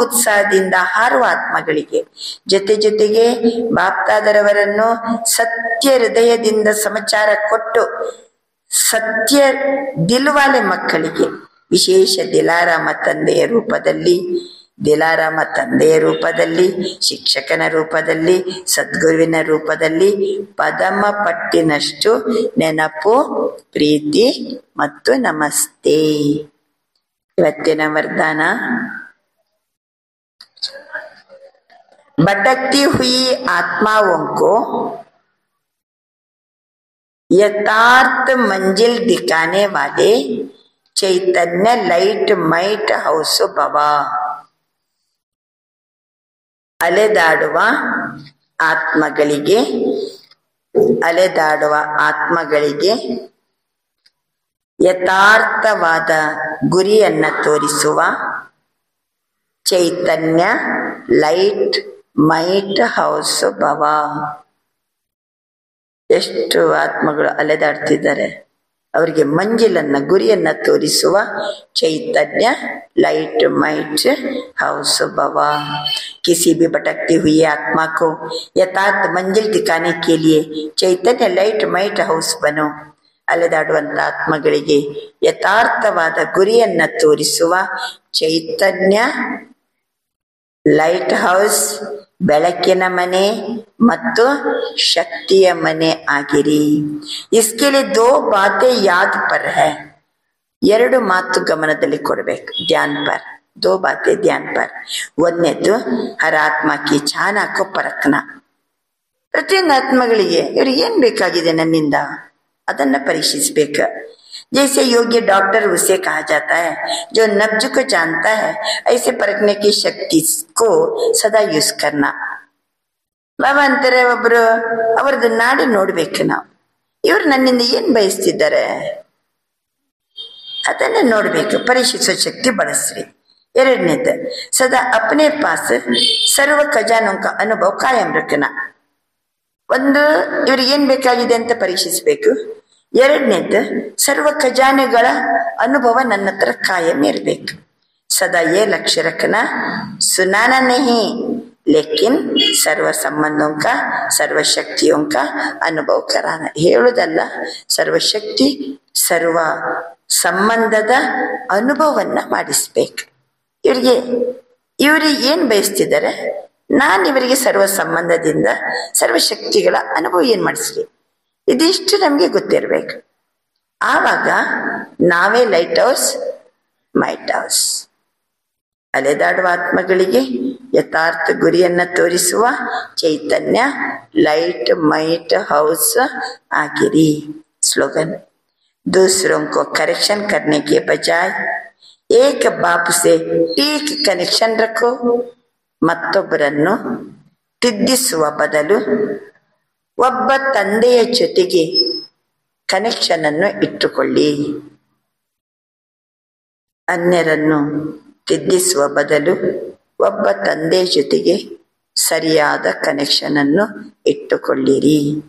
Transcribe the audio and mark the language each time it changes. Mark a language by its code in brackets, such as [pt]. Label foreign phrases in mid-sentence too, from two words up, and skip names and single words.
[kn] ಉತ್ಸಾಹದಿಂದ ಹಾರುವ ಆತ್ಮಗಳಿಗೆ, ಜೊತೆ ಜೊತೆಗೆ ಬಾಪ್ತಾದರವರನ್ನು ಸತ್ಯ ಹೃದಯದಿಂದ ಸಮಾಚಾರ ಕೊಟ್ಟು ಸತ್ಯ ದಿಲ್ವಾಲೆ ಮಕ್ಕಳಿಗೆ, ವಿಶೇಷ ದಿಲಾರಾಮ ತಂದೆಯ ರೂಪದಲ್ಲಿ ದಿಲಾರಾಮ ತಂದೆಯ ರೂಪದಲ್ಲಿ, ಶಿಕ್ಷಕನ ರೂಪದಲ್ಲಿ, ಸದ್ಗುರುವಿನ ರೂಪದಲ್ಲಿ ಪದಮ ಪಟ್ಟಿನಷ್ಟು ನೆನಪು, ಪ್ರೀತಿ ಮತ್ತು ನಮಸ್ತೆ. ಇವತ್ತಿನ ವರದಾನ, [hi] भटकती हुई आत्माओं को यथार्थ मंजिल दिखाने वाले चैतन्य [en] light might house [hi] भव. [kn] ಅಲೆದಾಡುವ ಆತ್ಮಗಳಿಗೆ ಯಥಾರ್ಥವಾದ ಗುರಿಯನ್ನ ತೋರಿಸುವ ಚೈತನ್ಯ [en] light might house [kn] ಭವ. ಎಷ್ಟು ಆತ್ಮಗಳು ಅಲೆದಾಡ್ತಿದ್ದಾರೆ, ಅವರಿಗೆ ಮಂಜಿಲನ್ನ ಗುರಿಯನ್ನ ತೋರಿಸುವ ಚೈತನ್ಯ [en] light might house [kn] भव. [hi] किसी भी भटकती हुई आत्मा को यथार्थ मंजिल दिखाने के लिए चैतन्य [en] light might house [hi] बनो. [kn] ಅಲೆದಾಡುವಂತ ಆತ್ಮಗಳಿಗೆ ಯಥಾರ್ಥವಾದ ಗುರಿಯನ್ನ ತೋರಿಸುವ ಚೈತನ್ಯ [en] light house, [kn] ಬೆಳಕಿನ ಮನೆ ಮತ್ತು ಶಕ್ತಿಯ ಮನೆ ಆಗಿರಿ. [hi] इसके लिए दो बातें याद पर है. [kn] ಎರಡು ಮಾತು ಗಮನದಲ್ಲಿ ಕೊಡಬೇಕು. [hi] ध्यान पर, दो बातें ध्यान पर. ಒಂದನೇದು हर आत्मा की चाह को परखना. [kn] ಪ್ರತಿಯೊಂದು ಆತ್ಮಗಳಿಗೆ ಇವ್ರಿಗೆ ಏನ್ ಬೇಕಾಗಿದೆ ನನ್ನಿಂದ ಅದನ್ನ ಪರೀಕ್ಷಿಸಬೇಕು. [hi] जैसे योग्य डॉक्टर उसे कहा जाता है जो नब्ज को जानता है, ऐसे परखने की शक्ति को सदा यूज करना. [kn] ಬಾಬಾ ಅಂತಾರೆ, ಒಬ್ರು ಅವ್ರದ್ದು ನಾಡಿ ನೋಡ್ಬೇಕು ನಾವು. ಇವ್ರು ನನ್ನಿಂದ ಏನ್ ಬಯಸ್ತಿದ್ದಾರೆ ಅದನ್ನ ನೋಡ್ಬೇಕು, ಪರೀಕ್ಷಿಸೋ ಶಕ್ತಿ ಬಳಸ್ರಿ. [hi] ಎರಡನೇದು सदा अपने पास सर्व खजानों का अनुभव कायम रखना. [kn] ಒಂದು ಇವ್ರಿಗೆ ಏನ್ ಬೇಕಾಗಿದೆ ಅಂತ ಪರೀಕ್ಷಿಸ್ಬೇಕು. ಎರಡನೇದು ಸರ್ವ ಖಜಾನೆಗಳ ಅನುಭವ ನನ್ನ ಹತ್ರ ಕಾಯಂ ಇರ್ಬೇಕು. [hi] सदा ये लक्ष्य रखना सुनाना नहीं लेकिन सर्व संबंधों का सर्व शक्तियों का अनुभव कराना. [kn] ಹೇಳುವುದಲ್ಲ, ಸರ್ವಶಕ್ತಿ ಸರ್ವ ಸಂಬಂಧದ ಅನುಭವವನ್ನ ಮಾಡಿಸ್ಬೇಕು. ಇವ್ರಿಗೆ ಏನ್ ಬಯಸ್ತಿದ್ದಾರೆ, ನಾನು ಇವರಿಗೆ ಸರ್ವ ಸಂಬಂಧದಿಂದ ಸರ್ವಶಕ್ತಿಗಳ ಅನುಭವ ಏನ್ ಮಾಡಿಸ್ಲಿ, ಇದಿಷ್ಟು ನಮ್ಗೆ ಗೊತ್ತಿರ್ಬೇಕು. ಆವಾಗ ನಾವೇ [en] light house might house. [kn] ಅಲೆದಾಡುವ ಆತ್ಮಗಳಿಗೆ ಯಥಾರ್ಥ ಗುರಿಯನ್ನ ತೋರಿಸುವ ಚೈತನ್ಯ [en] light might house [kn] ಆಗಿರಿ. [hi] स्लोगन, दूसरों को करेक्शन करने के बजाय एक बाप से ठीक कनेक्शन रखो. [kn] ಮತ್ತೊಬ್ಬರನ್ನು ತಿದ್ದಿಸುವ ಬದಲು ಒಬ್ಬ ತಂದೆಯ ಜೊತೆಗೆ ಕನೆಕ್ಷನ್ ಅನ್ನು ಇಟ್ಟುಕೊಳ್ಳಿ. ಅನ್ಯರನ್ನು ತಿದ್ದಿಸುವ ಬದಲು ಒಬ್ಬ ತಂದೆ ಜೊತೆಗೆ ಸರಿಯಾದ ಕನೆಕ್ಷನ್ ಅನ್ನು ಇಟ್ಟುಕೊಳ್ಳಿರಿ.